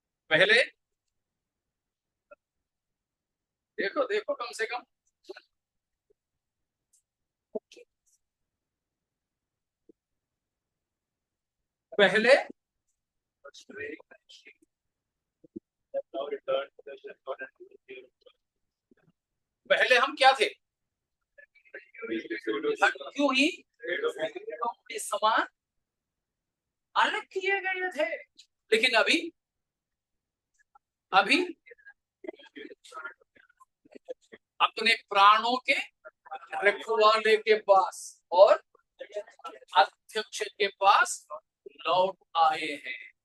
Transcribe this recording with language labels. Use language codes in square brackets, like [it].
[hi] पहले देखो देखो, कम से कम पहले [en] Now return to the shepherd and to the field. [hi] पहले हम क्या थे? भटकी हुई भेड़ों के समान अलग किए गए थे, लेकिन अभी अपने प्राणों के रखवाले के पास और अध्यक्ष के पास लौट आए हैं।